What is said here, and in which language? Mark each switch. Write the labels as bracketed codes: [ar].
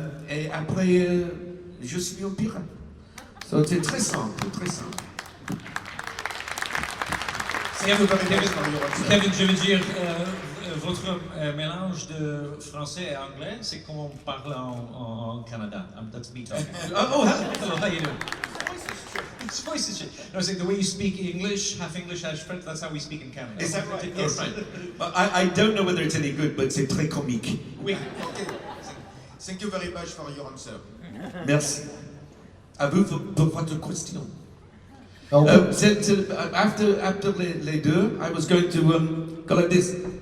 [fr] Et après, je suis un pirate. So c'est très simple, très simple. Kevin, je veux dire, votre mélange de français et anglais, c'est comme on parle en Canada. [en] That's me talking. Oh, hello, how you doing? It's voice is shit. No, I was saying the way you speak English, half French, that's how we speak in Canada. Is that right? Yes. Oh, right. Well, I don't know whether it's any good, but [fr] c'est très comique. Oui. [en] Okay. Thank you very much for your answer. [fr] Merci. À vous pour votre question. Alors, [en] After [fr] les deux, [en] I was going to go like this.